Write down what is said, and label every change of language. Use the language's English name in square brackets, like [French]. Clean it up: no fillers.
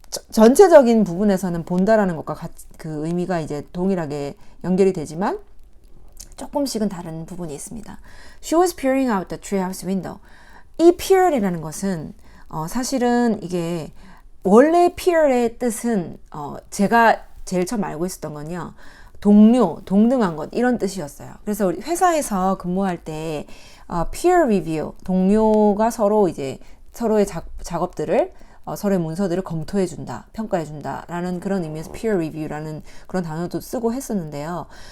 [Korean] 전체적인 부분에서는 본다라는 것과 그 의미가 이제 동일하게 연결이 되지만 조금씩은 다른 부분이 있습니다. [English] She was peering out the treehouse window. [Korean] 이 peer이라는 것은 사실은 이게 원래 peer의 뜻은 제가 제일 처음 알고 있었던 건요. 동료, 동등한 것 이런 뜻이었어요. 그래서 우리 회사에서 근무할 때 peer review, 동료가 서로 이제 서로의 작업들을 서로의 문서들을 검토해 준다, 평가해 준다라는 그런 의미에서 peer review라는 그런 단어도 쓰고 했었는데요.